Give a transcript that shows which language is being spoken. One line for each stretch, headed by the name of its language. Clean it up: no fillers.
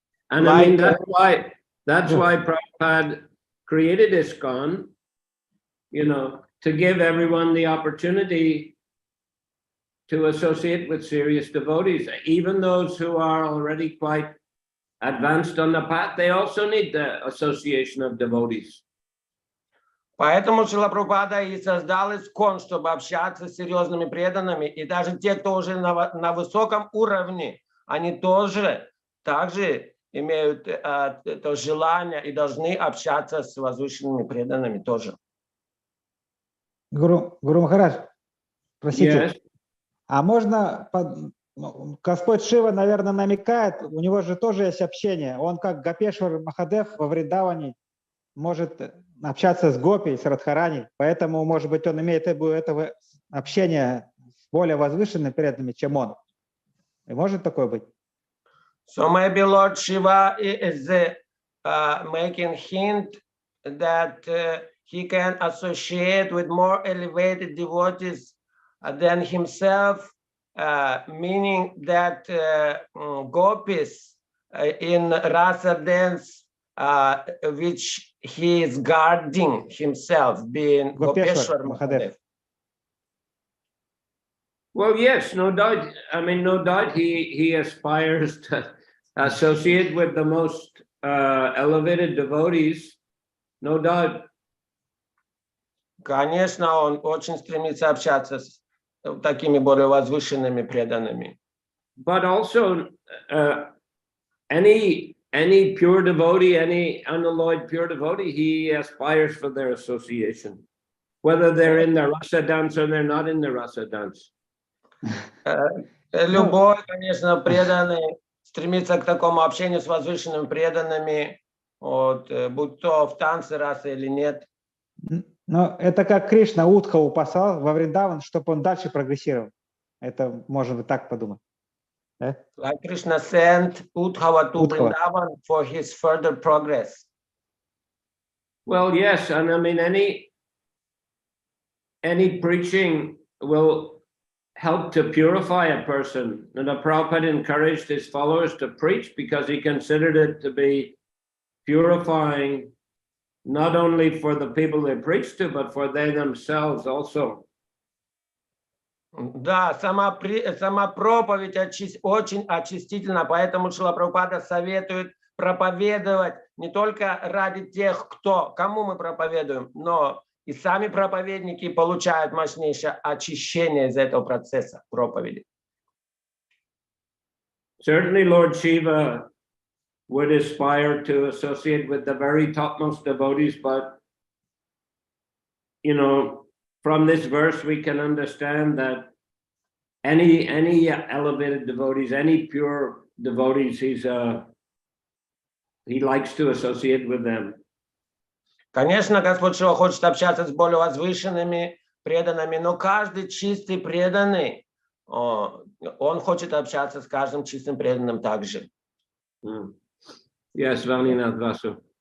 English: And I mean, that's why Prabhupada created ISKCON, you know, to give everyone the opportunity to associate with serious devotees. Even those who are already quite advanced on the path, they also need the association of devotees.
Russian: Поэтому Шрила Прабхупада и создал ISKCON, чтобы общаться с серьезными преданными. И даже те, кто уже на высоком уровне, они тоже также имеют это желание и должны общаться с возвышенными преданными тоже. Гуру Махарадж, простите,
English: Yes.
Russian: а можно, Господь Шива, наверное, намекает, у него же тоже есть общение, он как Гопешвар Махадев во Вриндаване может общаться с Гопи, с Радхарани, поэтому, может быть, он имеет этого общения с более возвышенными преданными, чем он. И может такое быть?
English: So maybe Lord Shiva is making hint that he can associate with more elevated devotees than himself, meaning that gopis in rasa dance, which he is guarding himself, being Gopeshwar Gopeshwar Mahadev. Mahadev. Well, yes, no doubt. I mean, no doubt he aspires to associate with the most elevated devotees. No doubt.
Russian: Конечно, он очень стремится общаться с такими более возвышенными преданными.
English: But also, any pure devotee, any unalloyed pure devotee, he aspires for their association, whether they're in the rasa dance or they're not in the rasa dance.
Russian: Любой, конечно, преданный стремится к такому общению с возвышенными преданными, вот, будь то в танце расы или нет. Но это как Кришна Удхаву послал во Вриндаван, чтобы он дальше прогрессировал. Это можно вот так подумать. Да?
English: Like Krishna sent Udhava to Udhava. Vrindavan for his further progress. Well, yes, and I mean any preaching will help to purify a person. And the Prabhupada encouraged his followers to preach because he considered it to be purifying, not only for the people they preach to, but for they themselves also.
Russian: Да, сама проповедь очень очистительна, поэтому Шрила Прабхупада советует проповедовать не только ради тех, кому мы проповедуем, но и сами проповедники получают мощнейшее очищение из этого процесса проповеди.
English: Certainly Lord Shiva would aspire to associate with the very topmost devotees, but from this verse we can understand that any elevated devotees, any pure devotees, he likes to associate with them.
Russian: Конечно, Господь Шива хочет общаться с более возвышенными преданными, но каждый чистый преданный, он хочет общаться с каждым чистым преданным также.
English: Yes, Vaninath Vasu.